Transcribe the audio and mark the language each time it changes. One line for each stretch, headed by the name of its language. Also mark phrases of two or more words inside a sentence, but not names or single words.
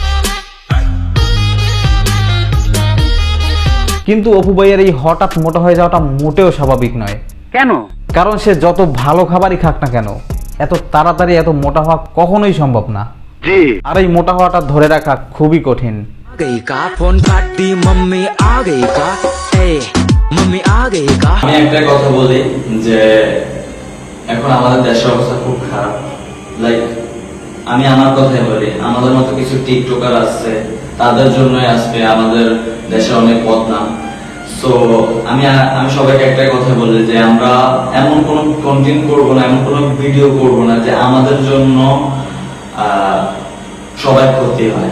Bangla: কিন্তু অপু ভাইয়ের এই হঠাৎ মোটা হয়ে যাওয়াটা মোটেও স্বাভাবিক নয়। কেন? কারণ সে যত ভালো খাবারই খাক না কেন, এত তাড়াতাড়ি এত মোটা হওয়া কখনোই সম্ভব না। জি। আর এই মোটা হওয়াটা ধরে রাখা খুবই কঠিন।
Bhojpuri: गई का फोन काट दी मम्मी आ गई का ए मम्मी आ गई का
Bangla: আমি একটা কথা বলি যে এখন আমাদের দেশের অবস্থা খুব খারাপ। লাইক আমি আমার কথাই বলি, আমাদের মতো কিছু টিকটকার আছে, তাদের জন্যই আজকে আমাদের দেশে অনেক বদনাম। সো আমি সবাইকে একটা কথা বলি যে আমরা এমন কোনো কন্টেন্ট করব না, এমন কোনো ভিডিও করব না যে আমাদের জন্য সবাই ক্ষতি হয়।